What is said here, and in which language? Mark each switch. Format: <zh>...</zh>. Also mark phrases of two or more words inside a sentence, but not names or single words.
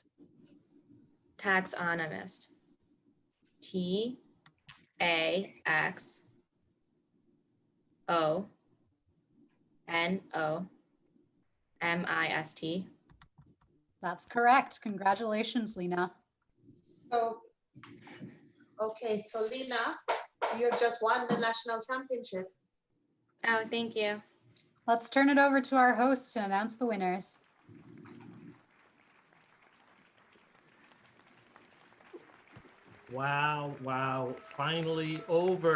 <en>Taxonomist. Taxonomist. That's correct. Congratulations, Lena. Oh, okay, so Lena, you have just won the national championship. Oh, thank you. Let's turn it over to our host to announce the winners. Wow, wow, finally over.</en>